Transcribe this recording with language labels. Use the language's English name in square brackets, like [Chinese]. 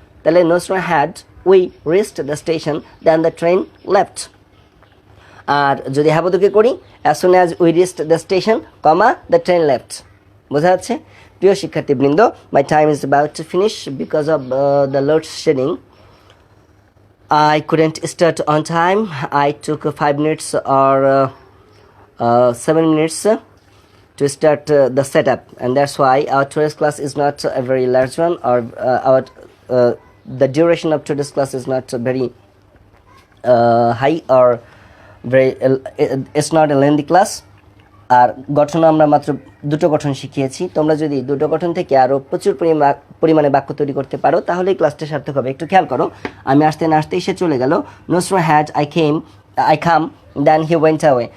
[English] তাহলে no sooner had we reached the station then the train left. [Bangla] আর যদি হ্যাবোধকে করি, [English] As soon as we reached the station comma the train left. [Bangla] বোঝা যাচ্ছে? প্রিয় শিক্ষার্থীবৃন্দ, [English] My time is about to finish because of the load shedding. I couldn't start on time. I took 5 minutes or 7 minutes to start the setup, and that's why our today's class is not a very large one, or the duration of today's class is not very high, or very it's not a lengthy class. [Bangla] আর গঠন আমরা মাত্র দুটো গঠন শিখিয়েছি, তোমরা যদি দুটো গঠন থেকে আরও প্রচুর পরিমাণে বাক্য তৈরি করতে পারো তাহলে এই ক্লাসটা সার্থক হবে। একটু খেয়াল করো, আমি আসতে না আসতেই সে চলে গেল, [English] No sooner had I come then he went away.